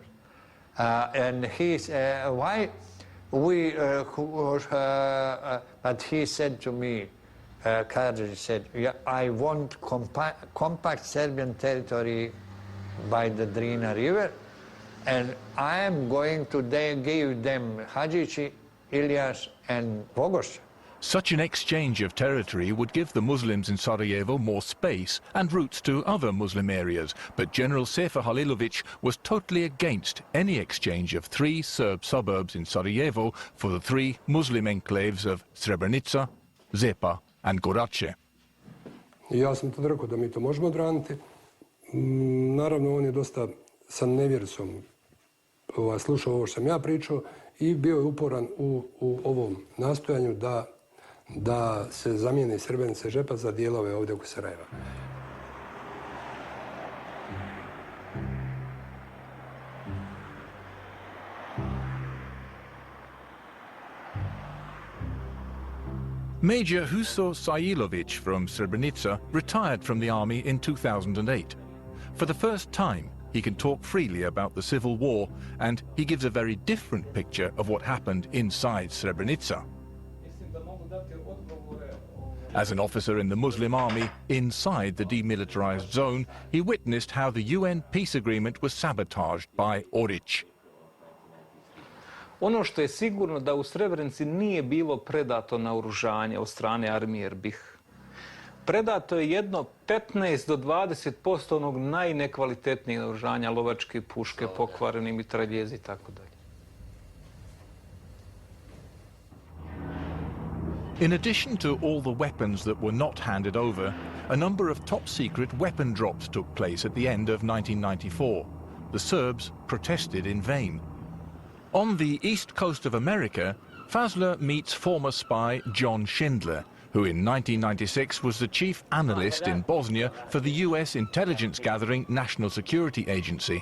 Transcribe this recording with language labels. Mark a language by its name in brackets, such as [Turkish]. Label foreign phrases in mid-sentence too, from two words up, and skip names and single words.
[English] And he said, why we, but he said to me, Karadzic said, yeah, I want compact Serbian territory by the Drina River, and I am going to give them Hadžići, Ilyas, and Vogošća. Such an exchange of territory would give the Muslims in Sarajevo more space and routes to other Muslim areas, but General Sefer Halilovic was totally against any exchange of 3 Serb suburbs in Sarajevo for the 3 Muslim enclaves of Srebrenica, Zepa and Gorače. [Bosnian] Ja sam tad rekao da mi to možemo odraniti. Naravno, on je dosta sa nevjericom slušao ovo što sam ja pričao I bio je uporan u ovom nastojanju da se zamijeni Srebrenica I Žepa za dijelove ovdje oko Sarajeva. [English] Major Huso Sajilovic from Srebrenica retired from the army in 2008. For the first time, he can talk freely about the civil war, and he gives a very different picture of what happened inside Srebrenica. As an officer in the Muslim army inside the demilitarized zone, he witnessed how the UN peace agreement was sabotaged by Oric. [Bosnian] Ono što je sigurno da u Srebrenici nije bilo predato naoružanje od strane armije Erbih. Predato je jedno 15 do 20% onog najnekvalitetnijeg naoružanja, lovačke puške, pokvareni mitraljezi i tako dalje. [English] In addition to all the weapons that were not handed over, a number of top-secret weapon drops took place at the end of 1994. The Serbs protested in vain. On the east coast of America, Fazler meets former spy John Schindler, who in 1996 was the chief analyst in Bosnia for the US intelligence-gathering National Security Agency.